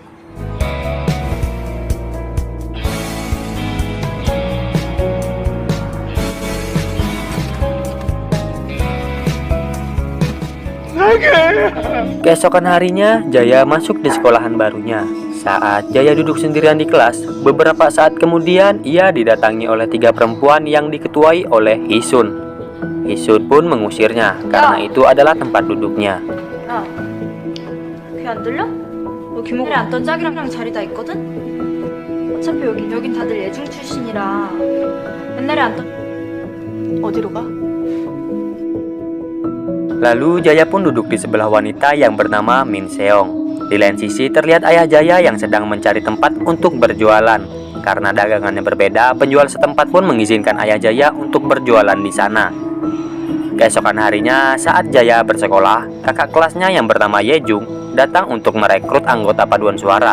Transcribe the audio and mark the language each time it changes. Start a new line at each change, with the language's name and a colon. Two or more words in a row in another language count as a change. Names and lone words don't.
Indonesian: Keesokan harinya, Jaya masuk di sekolahan barunya. Saat Jaya duduk sendirian di kelas, beberapa saat kemudian ia didatangi oleh 3 perempuan yang diketuai oleh Hisun. Hisun pun mengusirnya karena itu adalah tempat duduknya.
Korean: 귀 안 들려? 너 김옥래 앉던 짝이랑 자리 다 있거든? 어차피 여긴 다들 예중 출신이라 옛날에 앉던 어디로 가?
Indonesian: Lalu Jaya pun duduk di sebelah wanita yang bernama Min Seong. Di lain sisi terlihat ayah Jaya yang sedang mencari tempat untuk berjualan. Karena dagangannya berbeda, penjual setempat pun mengizinkan ayah Jaya untuk berjualan di sana. Keesokan harinya saat Jaya bersekolah, kakak kelasnya yang bernama Yejung datang untuk merekrut anggota paduan suara.